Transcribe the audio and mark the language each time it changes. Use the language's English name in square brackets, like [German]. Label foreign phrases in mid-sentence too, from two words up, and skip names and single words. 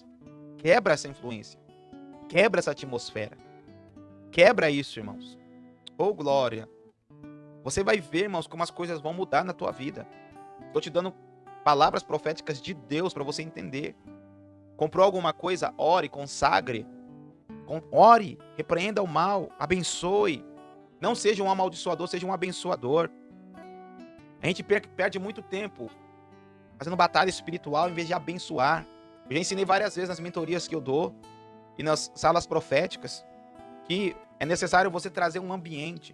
[Portuguese] Quebra essa influência, quebra essa atmosfera, quebra isso, irmãos. Oh, glória! Você vai ver, irmãos, como as coisas vão mudar na tua vida. Estou te dando palavras proféticas de Deus para você entender. Comprou alguma coisa? Ore, consagre. Ore, repreenda o mal, abençoe. Não seja um amaldiçoador, seja um abençoador. A gente perde muito tempo fazendo batalha espiritual em vez de abençoar. Eu já ensinei várias vezes nas mentorias que eu dou e nas salas proféticas que é necessário você trazer um ambiente.